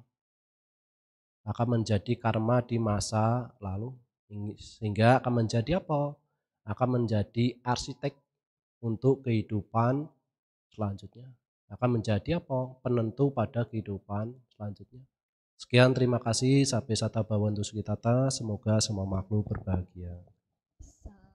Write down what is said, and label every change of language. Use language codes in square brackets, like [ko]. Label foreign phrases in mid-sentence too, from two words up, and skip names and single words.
[id] Akan menjadi karma di masa lalu. Sehingga akan menjadi apa? Akan menjadi arsitek untuk kehidupan selanjutnya. Akan menjadi apa? Penentu pada kehidupan selanjutnya. Sekian, terima kasih. [pi] Sampai sata bhawantu sukitata. [id] Semoga semua makhluk berbahagia.